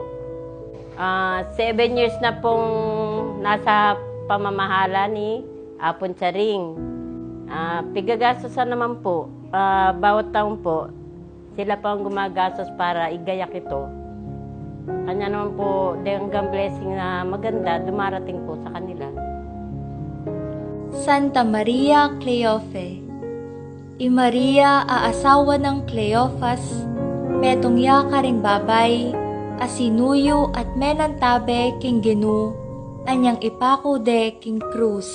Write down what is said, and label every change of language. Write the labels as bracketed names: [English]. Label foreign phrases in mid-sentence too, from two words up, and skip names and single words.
[Filipino] 7 years na pong nasa pamamahala ni Apon Charing. Pigagastosan naman po, bawat taon po, sila pa ang gumagastos para igayak ito. Kanya naman po, hanggang blessing na maganda, dumarating po sa kanila. Santa Maria Cleofe. [Pampanga] I Maria aasawa ng Cleofas, metong yaka ring babay, asinuyo at menantabe king genu, anyang ipako de king krus.